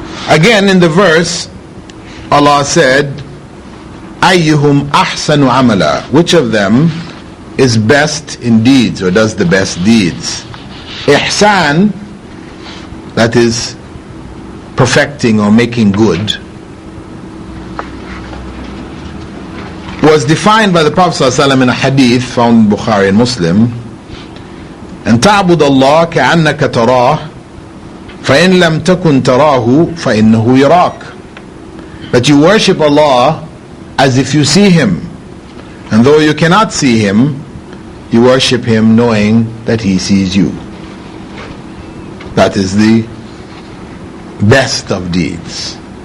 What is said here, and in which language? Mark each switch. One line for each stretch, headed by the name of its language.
English: Again, in the verse, Allah said,
Arabic: أَيُّهُمْ أَحْسَنُ عَمَلًا,
English: which of them is best in deeds, or does the best deeds? Ihsan, that is perfecting or making good, was defined by the Prophet ﷺ in a hadith found in Bukhari and Muslim.
Arabic: أن تعبد الله كأنك تراه فإن لم تكن تراه فإنه يراك.
English: That you worship Allah as if you see Him, and though you cannot see Him, you worship Him knowing that He sees you. That is the best of deeds.